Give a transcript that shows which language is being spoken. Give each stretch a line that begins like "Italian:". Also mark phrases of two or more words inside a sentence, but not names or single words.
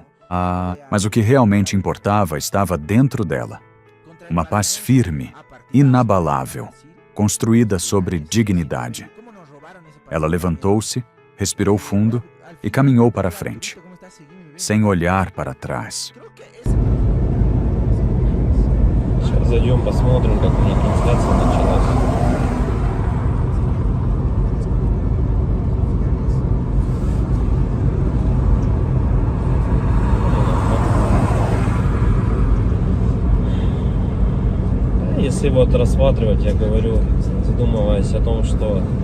Portuguese: Mas o que realmente importava estava dentro dela. Uma paz firme, inabalável, construída sobre dignidade. Ela levantou-se, respirou fundo e caminhou para a frente, sem olhar para trás.
Russian: Сейчас зайдем, посмотрим, как у них трансляция началась. Если вот рассматривать, я говорю, задумываясь о том, что